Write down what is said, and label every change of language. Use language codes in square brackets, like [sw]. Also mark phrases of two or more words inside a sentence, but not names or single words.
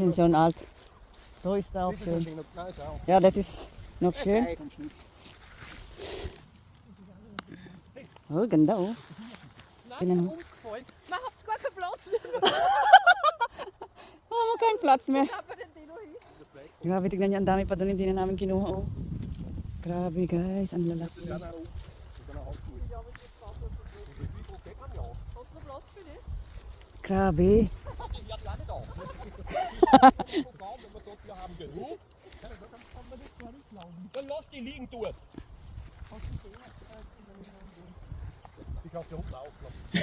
[de] sind schon alt. Da ist er auch Das ist noch schön. schön. Nein, ist auch. Ja, das ist noch schön. Oh, [tl] ganda oh. [de] Nein, Genau. umgefallen. Man habt gar keinen Platz. Oh, kein Platz mehr. Ich habe den Dino hin. [tl] Grabe, tignan niyo, ang dami pa doon hindi na namin kinuha oh. Grabe guys, ang lalaki. [de] Ja, nein, oben. Das ist ein Hauptfuß. Ja, aber jetzt braucht man so viel. Hast du noch Platz für dich? [tl] Grabe. [de] Die hört gar nicht auf. Wenn wir dort wir haben genug, dann lass die liegen dort. Die kannst du unten ausklappen.